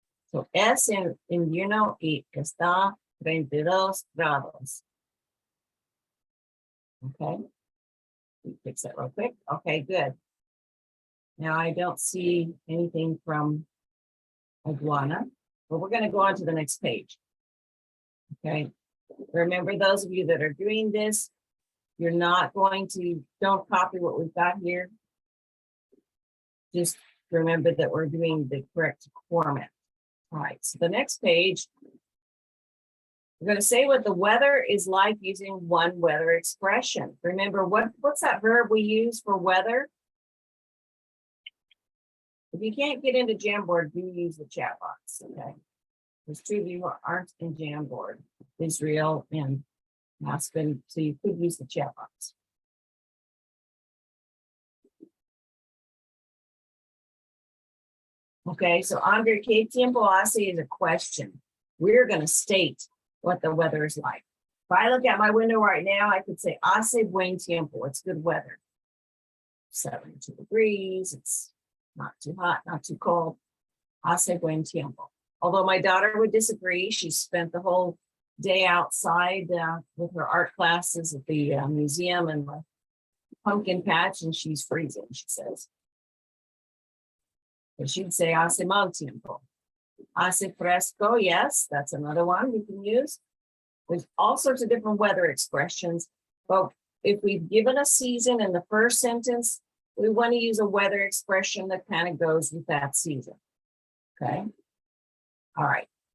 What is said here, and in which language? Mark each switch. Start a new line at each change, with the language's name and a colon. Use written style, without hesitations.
Spanish: So es invierno y está 32 grados.
English: Okay, fix that real quick. Okay, good. Now I don't see anything from Iguana, but we're going to go on to the next page. Okay, remember, those of you that are doing this, you're not going to, don't copy what we've got here. Just remember that we're doing the correct format. All right, so the next page, we're going to say what the weather is like using one weather expression. Remember, what's that verb we use for weather? If you can't get into Jamboard, do use the chat box, okay? There's two of you who aren't in Jamboard, Israel and Aspen, so you could use the chat box. Okay, so Andre,
Spanish: ¿qué tiempo hace
English: is a question. We're going to state what the weather is like. If I look out my window right now, I could say,
Spanish: hace buen tiempo,
English: it's good weather. 72 degrees, it's not too hot, not too cold.
Spanish: Hace buen tiempo.
English: Although my daughter would disagree, she spent the whole day outside with her art classes at the museum and the pumpkin patch, and she's freezing, she says. But she'd say
Spanish: hace mal tiempo. Hace fresco,
English: yes, that's another one we can use. There's all sorts of different weather expressions, but if we've given a season in the first sentence, we want to use a weather expression that kind of goes with that season. Okay. All right.